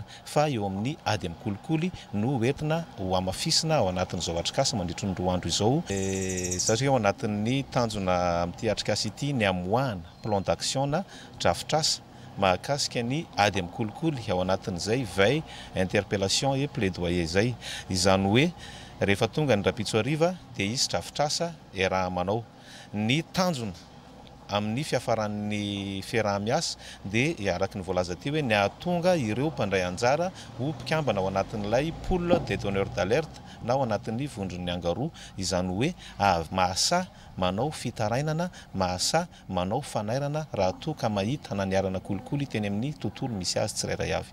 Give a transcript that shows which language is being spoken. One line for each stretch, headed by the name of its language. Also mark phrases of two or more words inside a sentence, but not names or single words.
Malagasy: fa eo amin'ny ady amin'ny kolikoly no entina ho amafisina ao anatin'izao atrikasa mandritry ny 2 andro izao satria ao anatin'ny tanjona amin'ity atrikasa ity ny amoahana
French: plan d'action
Malagasy: na drafitrasa mahakasika ny ady amin'ny kolikoly ao anatin'izay
French: veille interpellation et plaidoyer
Malagasy: zay izany hoe rehefa tonga ny rapitso ariva dia izy drafitrasa raha manao ny tanjona amin'ny fiafaran'ny fiaraha-miasa dia araky ny voalaza ty hoe ny ahatonga ireo mpandray anjara ho mpikambana ao anatin'ilay
French: poule des donneurs d'alerte
Malagasy: na ao anatin'ny vondron'ny angaroa izany hoe mahasa manao fitarainana mahasa manao fanairana raha toa ka mahita naniarana kolikoly teny amin'ny tontolo misy azy tsirairay avy